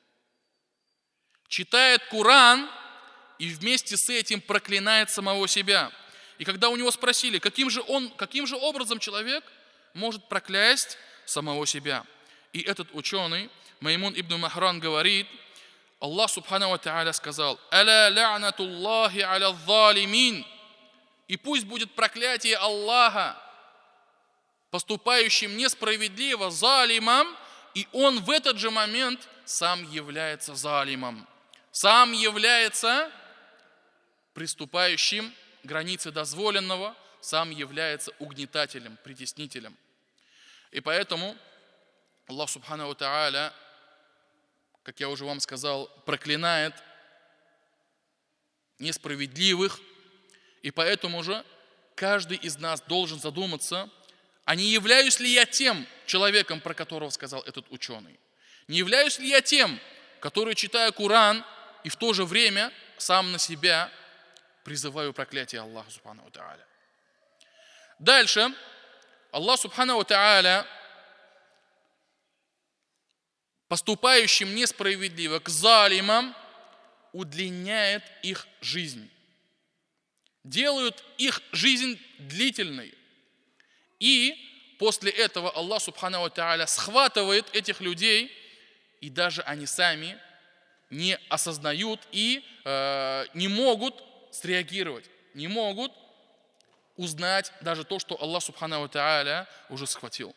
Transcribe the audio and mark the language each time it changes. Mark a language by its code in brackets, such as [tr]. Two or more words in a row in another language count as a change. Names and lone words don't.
[ru] Читает Коран, и вместе с этим проклинает самого себя. И когда у него спросили, каким же образом человек может проклясть самого себя, и этот ученый, Маймун ибн Махран, говорит: [ar] الله سبحانه وتعالى [ru] сказал: [ar] «ألا لعنة الله على الظالمين». [ru] И пусть будет проклятие Аллаха поступающим несправедливо, залимом, и он в этот же момент сам является залимом, сам является приступающим границы дозволенного, сам является угнетателем, притеснителем. И поэтому [ar] الله سبحانه وتعالى, [ru] как я уже вам сказал, проклинает несправедливых. И поэтому же каждый из нас должен задуматься, а не являюсь ли я тем человеком, про которого сказал этот ученый? Не являюсь ли я тем, который, читая Коран, и в то же время сам на себя призываю проклятие Аллаха [ar] سبحانه وتعالى? [ru] Дальше [ar] الله سبحانه وتعالى [ru] поступающим несправедливо к залимам удлиняет их жизнь, делают их жизнь длительной. И после этого [ar] الله سبحانه وتعالى [ru] схватывает этих людей, и даже они сами не осознают и не могут среагировать, не могут узнать даже то, что [ar] الله سبحانه وتعالى [ru] уже схватил.